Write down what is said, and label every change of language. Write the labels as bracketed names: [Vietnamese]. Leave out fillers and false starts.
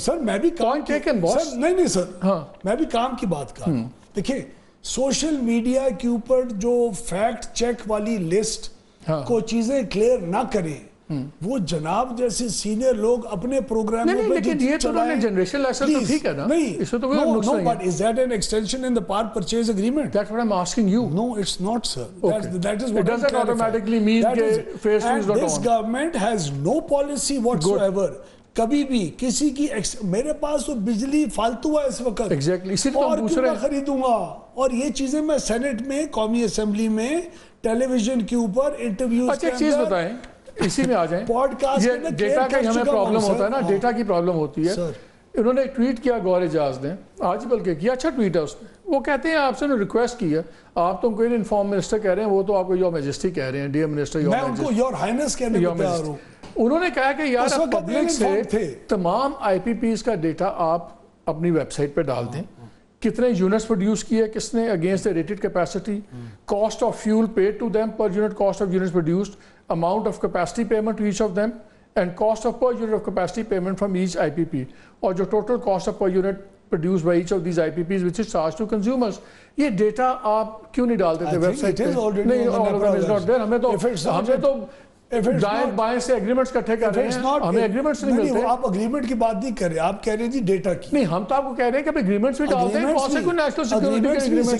[Urdu] سر میں بھی کام نہیں سر میں بھی کام کی بات کر رہا ہوں. دیکھیں سوشل میڈیا کے اوپر جو فیکٹ چیک والی لسٹ کو چیزیں کلیئر نہ کریں, وہ جناب جیسے سینئر لوگ اپنے پروگرام میں لیکن یہ تو انہوں نے جنریشن لائسنس تو ٹھیک ہے نا. اس میں تو کوئی نقصان نہیں ہے. [English] But is that an extension in the power purchase agreement? That's what I'm asking you. No, it's not, sir. That is what it doesn't automatically mean that phase 2 is not on. And this government has no policy whatsoever. [Urdu] کبھی بھی کسی کی میرے پاس تو بجلی فالتو ہے اس وقت. [English] Exactly. [Urdu] اور کیوں نہ خریدوں گا. اور یہ چیزیں میں سینٹ میں قومی اسمبلی میں ٹیلی ویژن کے اوپر انٹرویوز اچھا ایک چیز بتائیں اسی میں آ جائیں. یہ ڈیٹا کا ہمیں پرابلم ہوتا ہے نا, ڈیٹا کی پرابلم ہوتی ہے. انہوں نے ٹویٹ کیا گور اعجاز نے آج بلکہ کیا, اچھا ٹویٹ ہے اس نے. وہ کہتے ہیں آپ سے ریکویسٹ کی ہے, آپ تو کوئی انفارم منسٹر کہہ رہے ہیں, وہ تو آپ کو یور میجسٹی کہہ رہے ہیں, [English] Dear minister your majesty. [Urdu] میں ان کو [English] your highness [Urdu] کہنے کو تیار ہوں. انہوں نے کہا کہ یار پبلک سے تمام آئی پی پیز کا ڈیٹا آپ اپنی ویب سائٹ پہ ڈال دیں. [English] کتنے units produce کیے, کس نے against the rated capacity, cost of fuel paid to them per unit, cost of units produced, amount of capacity payment to each of them and cost of per unit of capacity payment from each IPP, اور جو total cost of per unit produced by each of these IPPs which is charged to consumers. [Urdu] یہ data آپ کیوں نہیں ڈال دیتے web site پہ؟ نہیں, [English] all of them is not there. [Urdu] ہمیں تو دائیں بائیں سے ایگریمنٹس کٹھے کر رہے ہیں, ہمیں ایگریمنٹس نہیں ملتے. آپ ایگریمنٹ کی بات نہیں کر رہے, آپ کہہ رہے ہیں جی ڈیٹا کی. نہیں, ہم تو آپ کو کہہ رہے ہیں کہ ایگریمنٹس بھی ڈالتے ہیں. کون سے کوئی نیشنل سیکورٹی کے ایگریمنٹس ہیں؟